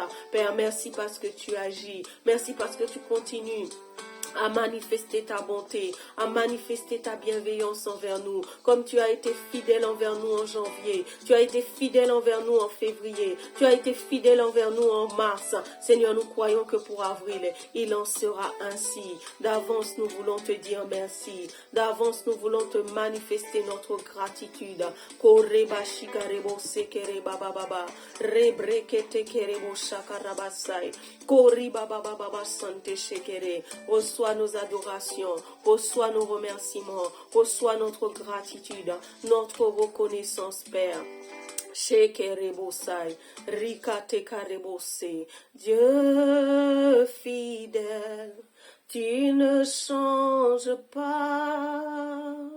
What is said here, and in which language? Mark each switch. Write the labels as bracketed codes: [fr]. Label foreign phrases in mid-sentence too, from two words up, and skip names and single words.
[fr] Père, merci parce que tu agis. Merci parce que tu continues à manifester ta bonté, à manifester ta bienveillance envers nous, comme tu as été fidèle envers nous en janvier, tu as été fidèle envers nous en février, tu as été fidèle envers nous en mars. Seigneur, nous croyons que pour avril, il en sera ainsi. D'avance, nous voulons te dire merci. D'avance, nous voulons te manifester notre gratitude. Koreba shikarebo sekere baba baba, rebrekete kerebo shakarabasai, kori baba baba sante shekere. Reçois nos adorations, reçois nos remerciements, reçois notre gratitude, notre reconnaissance, Père. Shekerebosai, Rikate karebose, Dieu fidèle, tu ne changes pas.